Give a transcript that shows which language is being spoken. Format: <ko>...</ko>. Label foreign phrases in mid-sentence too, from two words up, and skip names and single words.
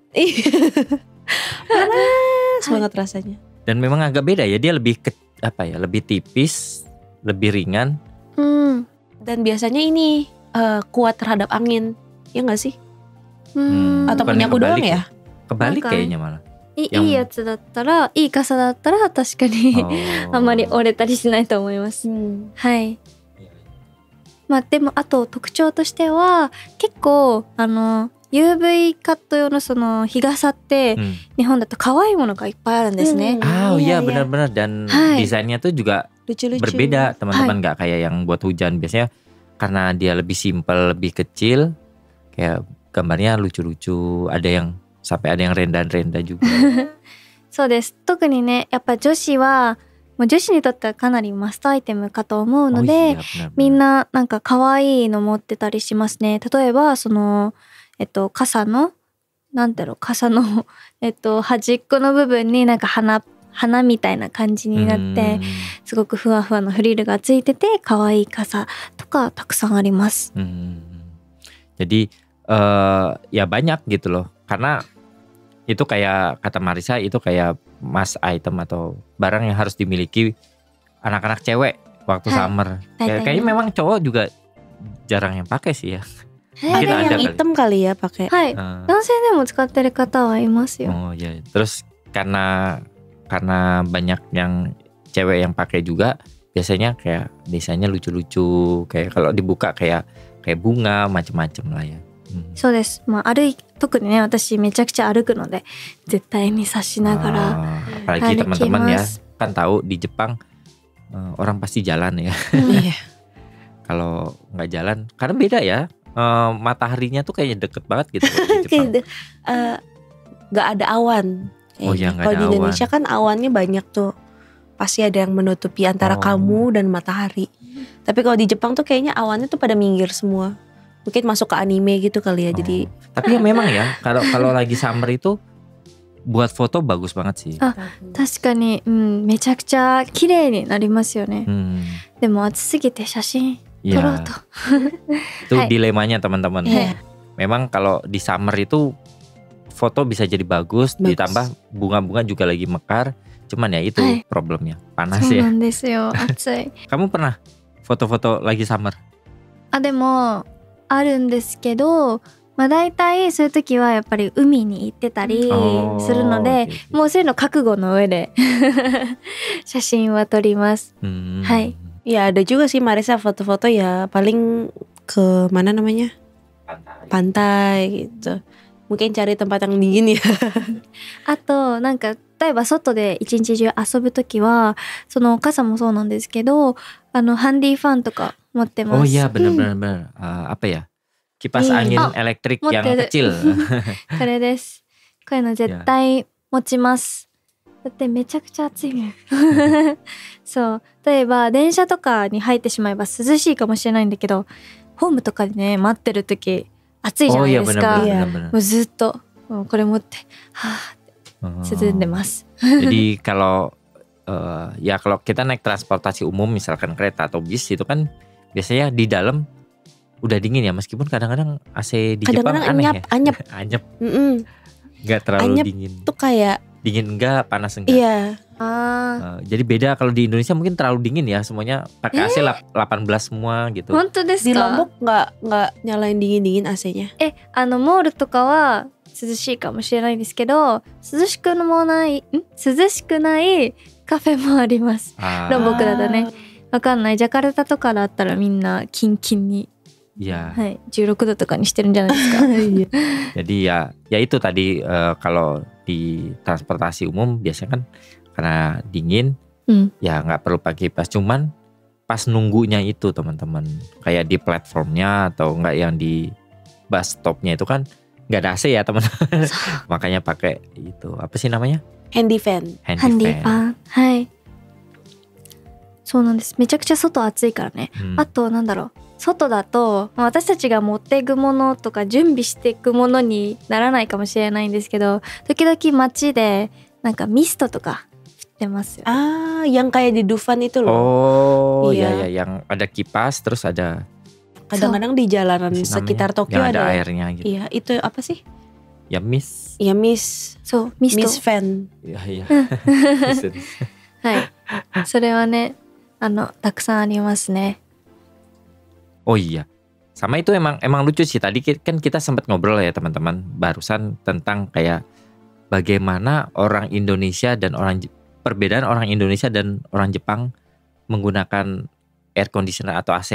<id>Panas banget rasanya. Dan memang agak beda ya, dia lebih lebih tipis, lebih ringan. Dan biasanya ini kuat terhadap angin, ya nggak sih? Atau punya aku doang ya? Kebalik kayaknya malah.</id> <ja>いいやつだったら、いい傘だったら確かにあんまり折れたりしないと思います。はい。まあでもあと特徴としては結構UV カット用のその日傘って日本だと可愛いものがいっぱいあるんですね。</ja> <id>Iya benar-benar dan desainnya tuh juga berbeda teman-teman, nggak kayak yang buat hujan. Biasanya karena dia lebih simple, lebih kecil, kayak gambarnya lucu-lucu, ada yang sampai ada yang renda-renda juga.</id> <ja>そうです。特にね、やっぱ女子はもう女子にとってはかなりマストアイテムかと思うので、みんななんか可愛いの持ってたりしますね。例えばその傘の傘の端っこの部分になんか花みたいな感じになってすごくふわふわのフリルがついてて可愛い傘とかたくさんあります。</ja> <id>Jadi ya banyak gitu loh, karena itu kayak kata Marisa, itu kayak</id> <en>must item</en> <id>atau barang yang harus dimiliki anak-anak cewek waktu summer. Kayaknya memang cowok juga jarang yang pakai sih ya. Ada yang hitam kali ya pakai.</id> <ja>はい。男性でも使ってる方はいますよ。</ja> <id>Oh ya. Terus karena banyak yang cewek yang pakai juga, biasanya kayak desainnya lucu-lucu, kayak kalau dibuka kayak bunga macem-macem lah ya.</id> <ja>そうです。まあ特にね、私めちゃくちゃ歩くので絶対に差しながら</ja> <id>apalagi teman-teman ya kan tahu di Jepang orang pasti jalan ya. Kalau nggak jalan, karena beda ya, mataharinya tuh kayaknya deket banget gitu di Jepang. Nggak ada awan. Kalau di Indonesia kan awannya banyak tuh, pasti ada yang menutupi antara kamu dan matahari. Tapi kalau di Jepang tuh kayaknya awannya tuh pada minggir semua. Mungkin masuk ke anime gitu kali ya. Jadi tapi ya memang ya kalau lagi summer itu buat foto bagus banget sih.</id> <ja>確かに、めちゃくちゃ綺麗になりますよね。でも暑すぎて写真撮ろうと。</ja> <id>Itu dilemanya teman-teman. Memang kalau di summer itu foto bisa jadi bagus, ditambah bunga-bunga juga lagi mekar. Cuman ya itu problemnya, panas ya.</id> <ja>そうなんですよ。暑い。</ja> <id>Kamu pernah foto-foto lagi summer?</id> <ja>でもあるんですけど、まあ大体そういう時はやっぱり海に行ってたりするので、もうそういうの覚悟の上で写真は撮ります。はい。</ja> <id>Ya ada juga sih Marisa foto-foto ya paling ke mana namanya? Pantai gitu. Mungkin cari tempat yang dingin ya.</id> <ja>あとなんか例えば外で一日中遊ぶときはその傘もそうなんですけどハンディファンとか持ってます。</ja> <id>Oh iya benar-benar apa ya? Kipas angin elektrik yang kecil.</id> <ja>これです。こういうの絶対持ちます。だってめちゃくちゃ暑いもん。そう例えば電車とかに入ってしまえば涼しいかもしれないんだけど、ホームとかでね待ってる時暑いじゃないですか。もうずっとこれ持ってはーって涼んでます。</ja> <id>Jadi kalau ya kalau kita naik transportasi umum misalkan kereta atau bis itu kan biasanya di dalam udah dingin ya, meskipun kadang-kadang AC di Jepang aneh anyep. Anyep. Nggak terlalu Anyep dingin. Tuh kayak dingin enggak, panas enggak. iya. Jadi beda kalau di Indonesia mungkin terlalu dingin ya, semuanya pakai AC 18 semua gitu.</id> <ja>本当ですか？</ja> <id>Di Lombok nggak nyalain dingin</id> <ja>モ</ja> <id>AC-nya.</id> <ja>ールとかは涼しいかもしれないですけど、涼しくないカフェもあります。ロンボクだとね。わかんない。ジャカルタとかだったらみんなキンキンに、</ja> <id>Iya.</id> <ja>はい、16度とかにしてるんじゃないですか。</ja> <id>Jadi ya itu tadi kalau di transportasi umum biasanya kan karena dingin, ya nggak perlu pakai kipas. Cuman pas nunggunya itu teman-teman, kayak di platformnya atau nggak yang di</id> <en>bus stopnya</en> <id>itu kan nggak ada AC ya teman-teman. Makanya pakai itu apa sih namanya?</id> <en>Handy fan.</en> <ja>ハンディファン。はい。そうなんです。めちゃくちゃ外暑いからね。あとなんだろう。外だと私たちが持っていくものとか準備していくものにならないかもしれないんですけど、時々街でなんかミストとか降ってますよ。</ja> <id>Yang kayak di Dufan itu loh. Oh iya ya, yang ada kipas terus ada. Kadang-kadang di jalanan sekitar Tokyo yang ada airnya gitu. Iya, itu apa sih? Ya mist. Ya mist.</id> <en>So, mist fan.</en> <id>Iya.</id> <ja>はい。それはね、たくさんありますね。</ja> <id>Oh iya, sama itu emang lucu sih. Tadi kan kita sempat ngobrol ya teman-teman barusan tentang kayak bagaimana orang Indonesia dan perbedaan orang Indonesia dan orang Jepang menggunakan</id> <en>air conditioner</en> <id>atau AC.</id>